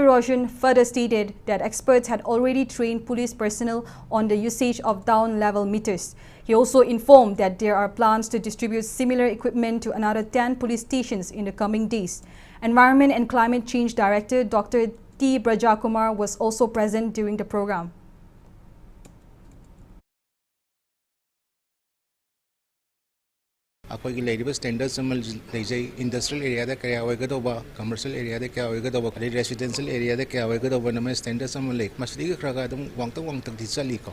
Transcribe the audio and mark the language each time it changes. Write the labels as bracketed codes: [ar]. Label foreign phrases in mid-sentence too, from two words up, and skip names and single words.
[en] Roshan further stated that experts had already trained police personnel on the usage of down-level meters. He also informed that there are plans to distribute similar equipment to another 10 police stations in the coming days. Environment and Climate Change Director Dr. T. Brajakumar was also present during the program. [mni] अखोई लेरिबा स्टैंडर्ड्स अमल लेजै [en] industrial area [mni] दा क्या होइगदोबा [en] commercial area [mni] दा क्या होइगदोबा अदि [en] residential area [mni] दा क्या होइगदोबा नमे स्टैंडर्ड्स अमल ले मसदि खरागा दम वांगतक दि चलीको